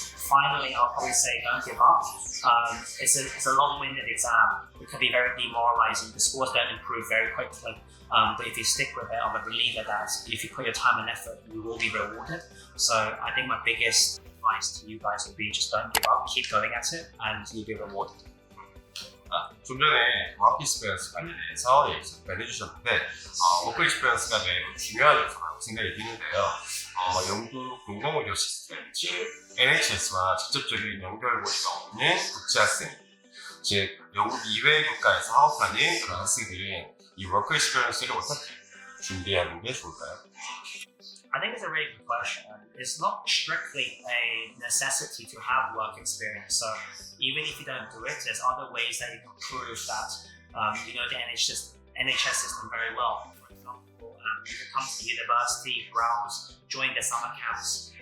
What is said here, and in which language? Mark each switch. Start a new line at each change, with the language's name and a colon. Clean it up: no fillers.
English: Finally, I'll probably say don't give up. It's a long-winded exam. It can be very demoralizing. The scores don't improve very quickly. But if you stick with it, I'm a believer that if you put your time and effort, you will be rewarded. So I think my biggest advice to you guys would be just don't give up, keep going at it, and you'll be rewarded.
Korean: 좀 전에 워크 익스피리언스 관련해서 얘기 잠깐 해주셨는데 워크 익스피리언스가 매우 중요하다고 생각이 드는데요. 영국 공공의료 시스템, 즉 NHS와 직접적인 연결고리가 없는 국제학생, 즉 영국 이외의 국가에서 사업하는 그런 학생들이 이 워크 익스피리언스를 어떻게 준비하는 게 좋을까요?
English: I think it's a really good question. It's not strictly a necessity to have work experience. So even if you don't do it, there's other ways that you can prove that you know the NHS system very well. For example, you can come to university, browse, join the summer camps.